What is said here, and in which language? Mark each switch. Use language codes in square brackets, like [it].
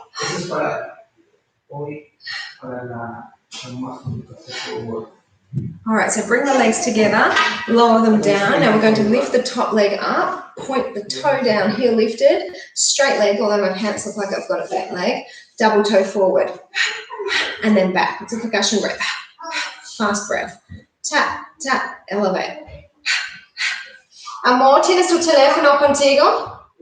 [es] Eso es para hoy, para la más comunicación. [en] All right, so bring the legs together, lower them down. Now we're going to lift the top leg up, point the toe down, heel lifted, straight leg, although my pants look like I've got a bent leg, double toe forward, and then back. It's a percussion breath, fast breath. Tap, tap, elevate. [es] Amor, ¿tienes tu teléfono contigo?